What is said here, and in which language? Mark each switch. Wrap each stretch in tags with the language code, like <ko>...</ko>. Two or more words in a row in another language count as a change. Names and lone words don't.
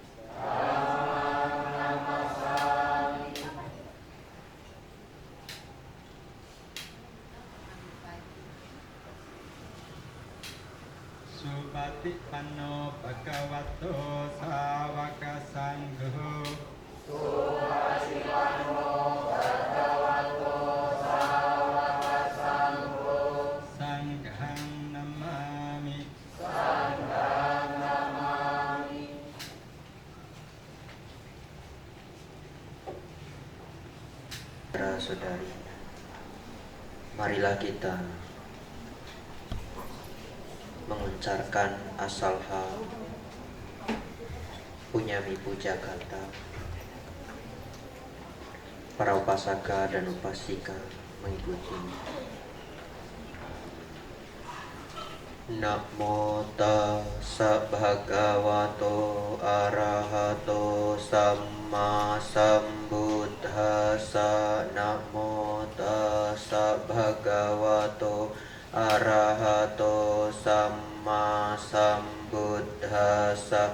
<pi>สุปฏิปันโนภะคะวะโตสาวกสังโฆสังฆังนัมมามิ</pi> <id>Saudara-saudari, marilah kita mengucapkan asalha Punyami Puja Kata. Para upasaka dan upasika mengikuti.</id> <pi>Namo tassa bhagavato arahato samma sambuddhassa. Namo tassa bhagavato arahato samma sambuddhassa.</pi>